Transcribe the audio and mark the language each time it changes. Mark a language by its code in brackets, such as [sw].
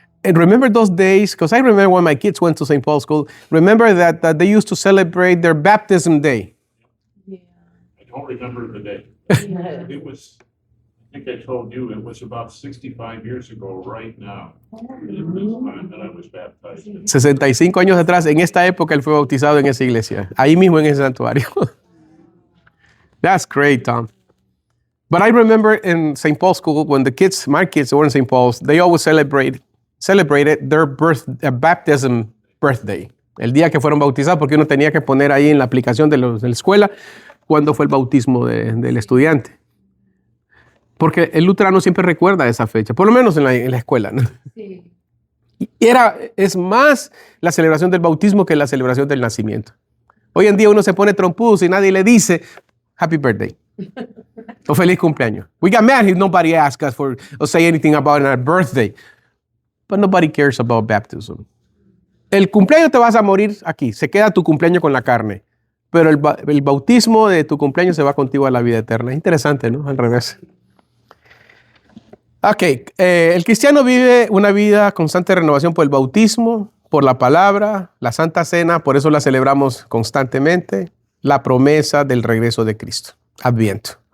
[en] And remember those days, because I remember when my kids went to St. Paul's school, remember that they used to celebrate their baptism day. I don't remember the day. It was, I think I told you, it was about 65 years ago right now. It was the time that I was baptized. [es] 65 años atrás, en esta época, él fue bautizado en esa iglesia. Ahí mismo en ese santuario. [en] That's great, Tom. But I remember in St. Paul's school, when my kids were in St. Paul's, they always celebrated their baptism birthday. [es] El día que fueron bautizados, porque uno tenía que poner ahí en la aplicación de la escuela cuándo fue el bautismo del estudiante. Porque el luterano siempre recuerda esa fecha, por lo menos en la escuela, ¿no? Sí. Es más la celebración del bautismo que la celebración del nacimiento. Hoy en día uno se pone trompudo y nadie le dice [en] Happy birthday. [es] O feliz cumpleaños. [en] We got mad if nobody asked us or say anything about our birthday. But nobody cares about baptism. [es] El cumpleaños te vas a morir aquí. Se queda tu cumpleaños con la carne. Pero el bautismo de tu cumpleaños se va contigo a la vida eterna. Es interesante, ¿no? Al revés. Ok. El cristiano vive una vida constante de renovación por el bautismo, por la palabra, la Santa Cena, por eso la celebramos constantemente, la promesa del regreso de Cristo. Adviento.